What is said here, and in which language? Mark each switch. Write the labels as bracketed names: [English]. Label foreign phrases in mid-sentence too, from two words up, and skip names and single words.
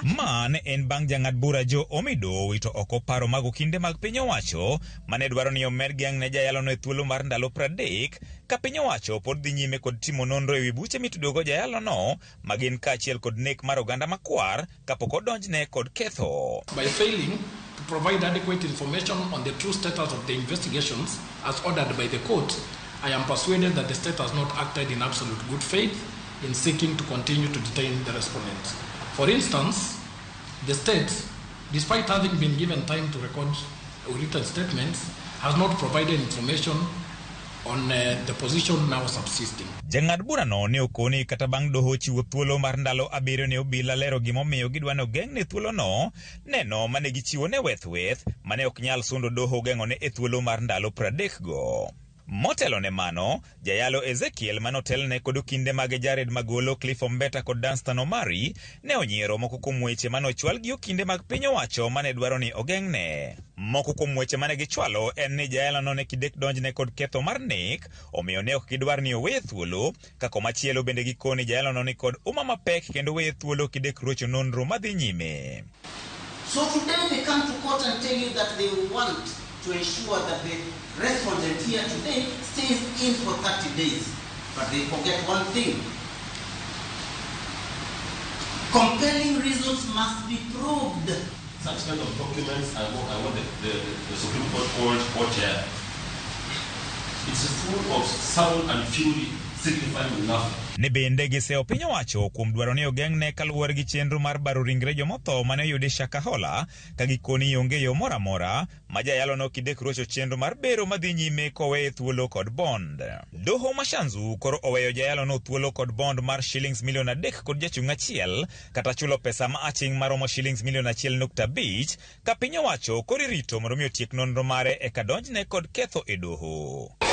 [Luo (Kenya and Tanzania)] Mane en bang' jang'ad bura Jo Omido wito oko paro mag okinde mag piny owacho mane dwaro ni omed geng' ne jayalo no e thuolo mar ndalo 30 ka piny owacho pod dhi nyime kod timo nonro e wi buche mitudogo jayalo no magin kaachiel kod nek mar oganda makwar kapok odonjne kod ketho. [English] By failing to provide adequate information on the true status of the investigations as ordered by the court, I am persuaded that the state has not acted in absolute good faith in seeking to continue to detain the respondents. For instance, the state, despite having been given time to record written statements, has not provided information on the position now subsisting. [Luo (Kenya and Tanzania)] Jang'ad bura no ne okoni kata bang' doho chiwo thuolo mar ndalo 7 ne obila lero gimomiyo gidwano geng'ne thuolo no, neno mane gichiwo ne weth mane ok nyal sundo doho geng'one e thuolo mar ndalo 30 go. Motelo ne mano, jayalo Ezekiel manotelne kod okinde mage Jared Magolo, Cliff Ombeta kod Danstan Omari ne onyiero moko kuom weche manochwal gi okinde mag piny owacho mane dwaro ni ogeng'ne. Moko kuom weche mane gichwalo en ni jayalo no ne kidek donjne kod ketho mar nek, omiyo ne ok gidwar ni oweye thuolo, kako machielo bende gikoni jayalo no ni kod uma mapek kendo weye thuolo kidek rocho nonro madhi nyime. [English] So today they come to court and tell you that they want to ensure that the respondent here today stays in for 30 days. But they forget one thing. Compelling reasons must be proved. Such kind of documents, I want the Supreme Court called Weche. It's full of sound and fury, signifying nothing. [Luo (Kenya and Tanzania)] Ne bende giseo piny owacho kuom dwaro ni ogeng'ne kaluwore gi chenro mar baro ringre jomotho mane oyudi Shakahola ka gikoni onge yo moro amora ma jayalono kidek rocho chenro mar bero madhi nyime kowe thuolo kod bond. Doho Mashanzu koro oweyo jayalono thuolo kod bond mar shillings milion 3 kod jachung' achiel kata chulo pesa ma aching' maromo shillings milion 1.5 ka piny owacho koro irito mondo mi otiek nonro mare eka donjne kod ketho e doho.